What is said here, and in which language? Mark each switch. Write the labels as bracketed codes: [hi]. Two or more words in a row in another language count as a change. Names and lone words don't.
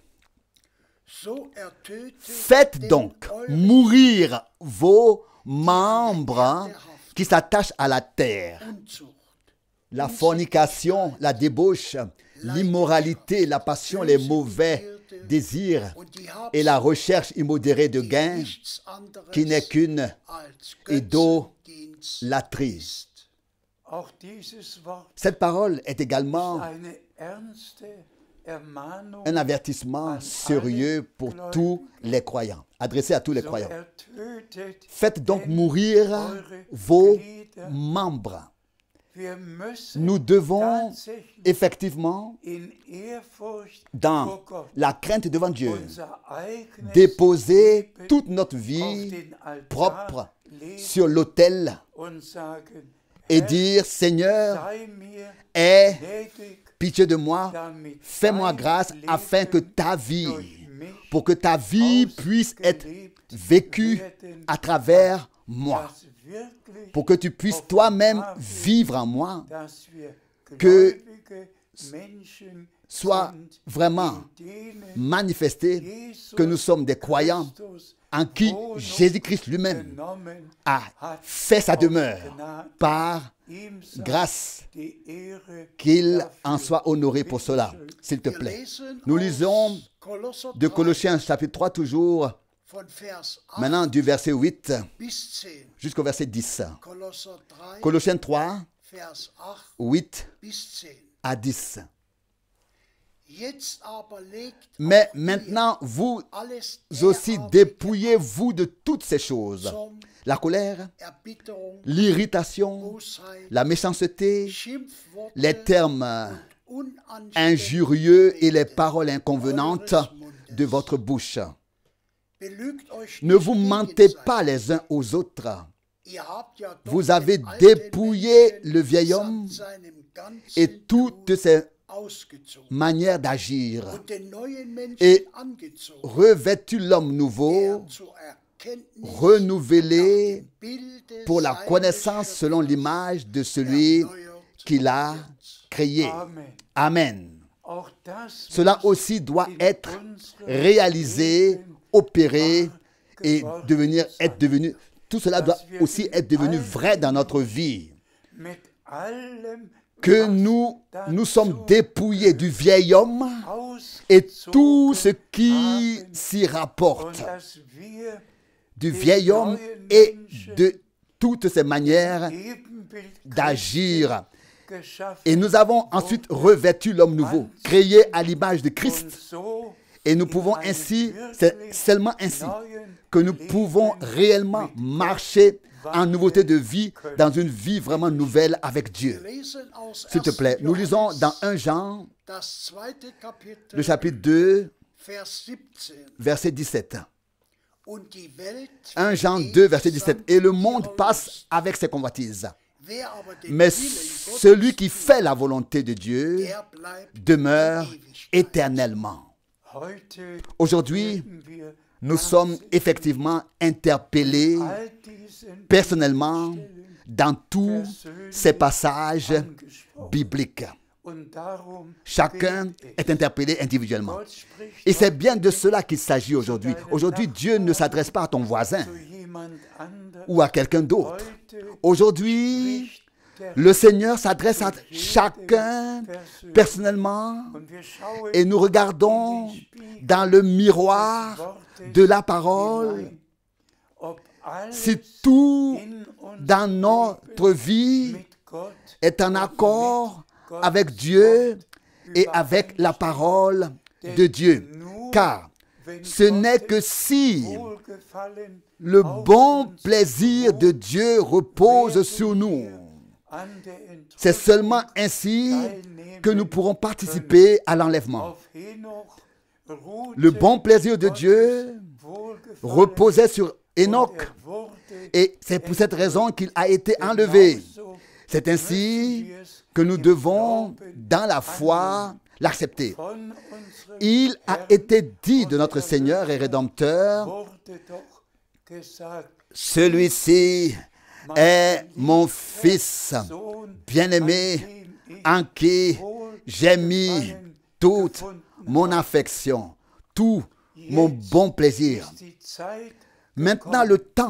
[de] So ertötet [fr] Faites [de] denn [fr] donc [de] eure [fr] mourir vos membres qui s'attachent à la terre. [de] Unzucht, [fr] La fornication, la débauche, l'immoralité, la passion, les mauvais désirs [de] und die [fr] et la [de] Habsucht, [fr] recherche immodérée de [de] die [fr] gain [de] nichts anderes [fr] qui n'est qu'une [de] als [fr] idolâtrie. [de] Götzendienst ist. auch dieses Wort [fr] Cette parole est également [de] eine ernste Ermahnung, [fr] un avertissement sérieux pour tous les croyants, adressé à tous les [de] so [fr] croyants. [de] ertötet [fr] Faites donc [de] denn [fr] mourir [de] eure [fr] vos [de] Glieder. [fr] membres. [de] Wir müssen [fr] Nous devons [de] tatsächlich [fr] effectivement, [de] in Ehrfurcht [fr] dans [de] vor Gott [fr] la crainte devant Dieu, [de] unser eigenes [fr] déposer [de] Leben [fr] toute notre [de] auf [fr] vie [de] den Altar [fr] propre [de] legen [fr] sur l'autel [de] und sagen, [fr] et [de] Herr, [fr] dire, Seigneur, [de] sei mir [fr] aie [de] gnädig, [fr] pitié de moi, [de] damit [fr] fais-moi [de] dein [fr] grâce [de] Leben [fr] afin que ta vie, [de] durch mich [fr] pour que ta vie puisse être [de] ausgelebt [fr] vécue [de] werden, [fr] à travers moi, [de] dass wirklich, [fr] pour que tu puisses toi-même vivre en moi, [de] dass wir [fr] que [de] gläubige Menschen [fr] soit [de] sind, [fr] vraiment [de] in denen [fr] manifesté [de] Jesus [fr] que nous sommes des croyants [de] Christus [fr] en qui [de] Wohnung [fr] Jésus-Christ lui-même [de] genommen [fr] a [de] hat, [fr] fait sa [de] aus [fr] demeure [de] Gnade. [fr] par [de] Ihm sei [fr] grâce, [de] die Ehre [fr] qu'il [de] dafür. [fr] en soit honoré pour cela, s'il te [de] Wir [fr] plaît. [de] lesen [fr] Nous [de] aus [fr] lisons [de] Kolosser [fr] de [de] 3, [fr] Colossiens chapitre 3 toujours, [de] von Vers 8 [fr] Maintenant, du verset 8 [de] bis 10. [fr] jusqu'au verset 10. [de] Kolosser 3, [fr] Colossiens 3, [de] Vers 8 [fr] 8 [de] bis 10. [fr] à 10. [de] Jetzt aber legt [fr] Mais [de] auch ihr [fr] maintenant, vous [de] alles [fr] aussi [de] derartige [fr] dépouillez-vous de toutes ces choses. [de] Zorn, [fr] La colère, [de] Erbitterung, [fr] l'irritation, [de] Bosheit, [fr] la méchanceté, [de] Schimpfworte [fr] les termes [de] und [fr] injurieux et les paroles inconvenantes de votre bouche. [de] Belügt euch [fr] Ne [de] nicht [fr] vous mentez [de] gegenseitig. [fr] pas les uns aux autres. [de] Ihr habt ja doch [fr] Vous avez [de] den alten [fr] dépouillé [de] Menschen [fr] le vieil homme [de] samt seinem ganzen [fr] et toutes ses [de] ausgezogen [fr] manières d'agir, [de] und den neuen Menschen [fr] et [de] angezogen, [fr] revêtu l'homme nouveau, [de] der zur Erkenntnis [fr] renouvelé [de] Bilde [fr] pour la [de] seines [fr] connaissance selon l'image de celui [de] erneuert [fr] qui l'a créé. [de] Amen. [fr] Amen. [de] Auch das [fr] Cela aussi doit [de] in [fr] être [de] unserem [fr] réalisé, [de] Leben [fr] opéré et [de] geworden [fr] être devenu, tout cela doit aussi être devenu vrai dans notre vie. [de] mit allem, [fr] Que [de] was [fr] nous sommes dépouillés du vieil homme et tout ce qui s'y [de] und [fr] rapporte, [de] dass wir [fr] du vieil homme et de toutes ces manières [de] Ebenbild [fr] d'agir. [de] geschaffen [fr] Et nous avons ensuite revêtu l'homme nouveau, créé à l'image de [de] und [fr] Christ. [de] so [fr] Et nous pouvons ainsi, c'est seulement ainsi que nous pouvons réellement marcher en nouveauté de vie, dans une vie vraiment nouvelle avec Dieu. [de] Wir lesen aus [fr] S'il te [de] 1. [fr] plaît, nous lisons dans [de] Johannes, [fr] 1 Jean, [de] das zweite Kapitel, [fr] le chapitre 2, [de] Vers 17. [fr] verset 17. [de] Und die Welt [fr] 1 Jean [de] vergeht [fr] 2, verset 17. [de] samt [fr] Et le monde [de] ihrer [fr] passe [de] Lust. [fr] avec ses convoitises. [de] Wer aber den [fr] Mais [de] Willen Gottes [fr] celui qui [de] tut, [fr] fait la volonté de Dieu [de] der bleibt [fr] demeure [de] in Ewigkeit. [fr] éternellement. [de] heute [fr] Aujourd'hui, [de] werden wir [fr] nous sommes effectivement interpellés [de] all diesen [fr] personnellement dans tous ces passages [de] angesprochen. [fr] bibliques. [de] Und darum [fr] Chacun [de] gilt es. [fr] est interpellé individuellement. [de] Gott spricht [fr] Et c'est bien de cela qu'il s'agit aujourd'hui. Aujourd'hui, Dieu ne s'adresse pas à ton voisin [de] zu jemand anderem. [fr] ou à quelqu'un d'autre. [de] Heute [fr] Aujourd'hui, [de] spricht der [fr] le Seigneur s'adresse à chacun personnellement [de] und wir schauen [fr] et nous regardons dans le miroir de la parole [de] hinein, ob alles [fr] si tout [de] in uns [fr] dans notre vie [de] mit Gott [fr] est en accord avec Dieu et avec la parole de Dieu. Car ce n'est que si [de] wohlgefallen [fr] le bon plaisir de Dieu repose sur nous, [de] an der [fr] c'est seulement ainsi que nous pourrons participer à l'enlèvement. [de] auf Henoch ruhte [fr] Le bon plaisir de Dieu [de] wohlgefallen [fr] reposait sur Enoch [de] wurde [fr] et c'est pour cette raison qu'il a été enlevé. C'est ainsi que nous devons, dans la foi, l'accepter. [de] von unserem [fr] Il a été dit de notre Seigneur et Rédempteur, [de] wurde doch gesagt, [fr] celui-ci est mon Fils [de] Sohn, [fr] bien-aimé, en qui j'ai mis toute mon affection, tout mon bon plaisir. [de] die Zeit, [fr] Maintenant, le temps